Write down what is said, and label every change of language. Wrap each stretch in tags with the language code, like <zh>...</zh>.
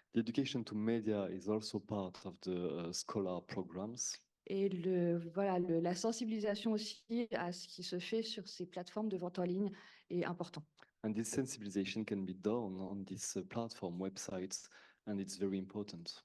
<en>The education to media is also part of the scholar programs.</en> <fr>Et la sensibilisation aussi à ce qui se fait sur ces plateformes de vente en ligne est important.</fr> <en>And this sensibilization can be done on these platform websites, and it's very important.</en>